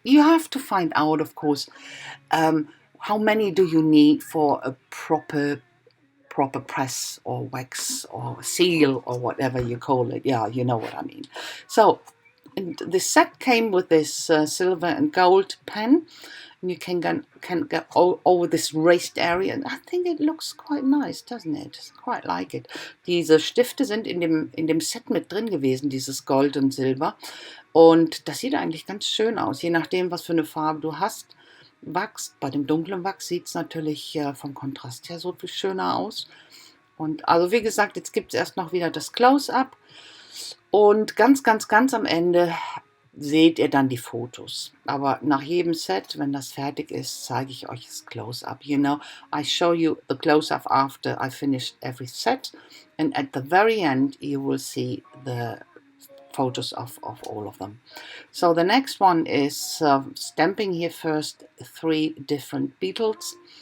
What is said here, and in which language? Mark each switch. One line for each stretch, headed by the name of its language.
English: You have to find out, of course, how many do you need for a proper press or wax or seal or whatever you call it. Yeah, you know what I mean. So and the set came with this silver and gold pen, and you can go over this raised area, and I think it looks quite nice, doesn't it? I quite like it.
German: Diese Stifte sind in dem Set mit drin gewesen, dieses Gold und Silber, und das sieht eigentlich ganz schön aus, je nachdem, was für eine Farbe du hast. Wachs, bei dem dunklen Wachs sieht es natürlich vom Kontrast her so viel schöner aus. Und also wie gesagt, jetzt gibt es erst noch wieder das Close-Up. Und ganz am Ende seht ihr dann die Fotos. Aber nach jedem Set, wenn das fertig ist, zeige ich euch das Close-Up.
English: You know, I show you the close-up after I finished every set. And at the very end, you will see the photos of all of them. So the next one is stamping here first 3 different beetles.